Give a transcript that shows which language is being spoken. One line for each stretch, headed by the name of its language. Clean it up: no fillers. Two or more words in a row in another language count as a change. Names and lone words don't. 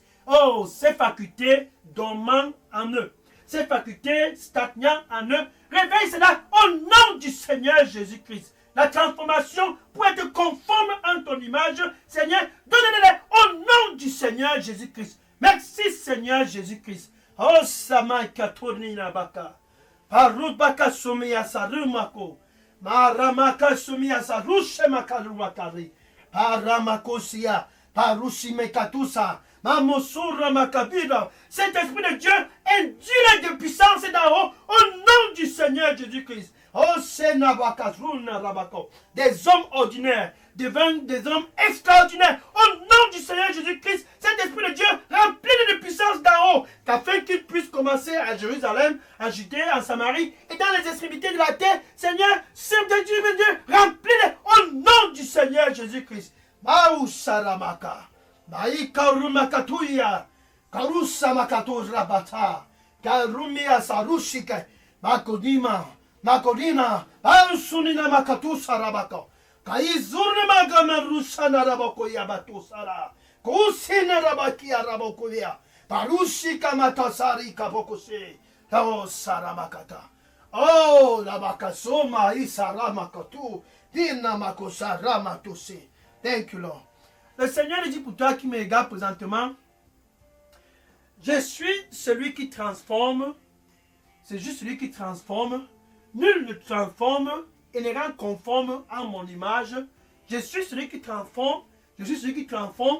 French: Oh, ces facultés dormant en eux, ces facultés stagnant en eux, réveille cela au nom du Seigneur Jésus-Christ. La transformation pour être conforme en ton image, Seigneur, donne-les au nom du Seigneur Jésus-Christ. Merci Seigneur Jésus-Christ. Oh, Samai Katorni Nabaka. Parubaka Sumia Sarumako. Maramaka Sumia Sarushe Makaruakari. Paramakosia. Parushimekatusa. Mamosura Makabira. Cet esprit de Dieu induit de puissance d'en haut au nom du Seigneur Jésus-Christ. Oh, Senabakazruna Rabako. Des hommes ordinaires deviennent des hommes extraordinaires au nom du Seigneur Jésus-Christ. Cet esprit de Dieu rempli de puissance d'en haut, afin qu'il puisse commencer à Jérusalem, en Judée, en Samarie et dans les extrémités de la terre. Seigneur, Saint-Dieu, remplis-les au nom du Seigneur Jésus-Christ. Maousaramaka. Maïkarumakatuya. Karusamakatu Rabata. Karumia Sarushike. Makodima. Makodina. Ansunina Makatu Sarabaka. Kaizurne Magama Rusana Rabako Yabatu Sara. Kusina Rabaki Arabokuya. Parushika Matasari Kabokuse. Oh Saramakata. Oh Labakasoma Isaramakatu. Dina Makosaramatusi.
English: Thank you, Lord.
French: Le Seigneur dit pour toi qui me regarde présentement, je suis celui qui transforme. C'est juste celui qui transforme. Nul ne transforme et ne rend conforme à mon image. Je suis celui qui transforme. Je suis celui qui transforme.